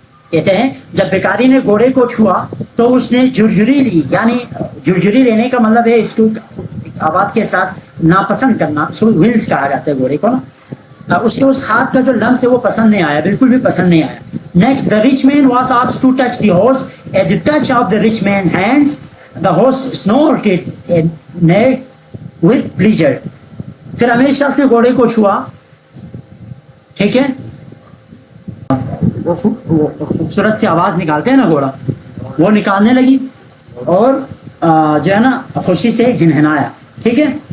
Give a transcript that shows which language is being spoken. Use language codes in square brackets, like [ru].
[ur] کہتے ہیں جب بیکاری نے گھوڑے کو چھوا تو اس نے جھرجھری لی، یعنی جھرجھری لینے کا مطلب ہے اس کو آواز کے ساتھ ناپسند کرنا، اس کو ونس کہا جاتا ہے گھوڑے کو نا۔ اس کے اس ہاتھ کا جو لمس ہے وہ پسند نہیں آیا، بالکل بھی پسند نہیں آیا۔ Next [en] the rich man was asked to touch the horse. At the touch of the rich man's hands, the horse snorted and neighed with pleasure. [ur] پھر امیر شخص نے گھوڑے کو چھوا، ٹھیک ہے، وہ خوبصورت سی آواز نکالتے ہیں نا گھوڑا، وہ نکالنے لگی اور جو ہے نا خوشی سے ہنہنایا، ٹھیک ہے؟